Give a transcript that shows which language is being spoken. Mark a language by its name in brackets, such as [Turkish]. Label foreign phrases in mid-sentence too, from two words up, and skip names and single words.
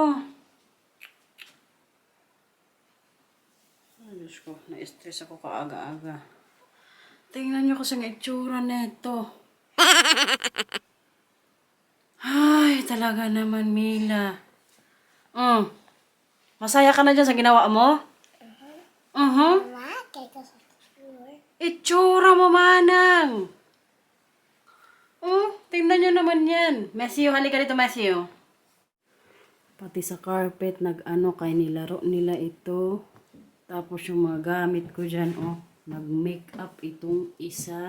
[Filipino] Ay, Diyos ko, na-stress ako kaaga-aga. Tingnan niyo kasi ang itsura nito. Ay, talaga naman, Mila. Masaya ka na dyan sa ginawa mo? [Dutch] Mama, kijk eens op de vloer. [Filipino] Itsura mo, manang. Tingnan nyo naman yan. Matthew, halika dito, Matthew. Pati sa carpet, nag-ano kay nilaro nila ito. Tapos yung mga gamit ko dyan, nag-makeup itong isa.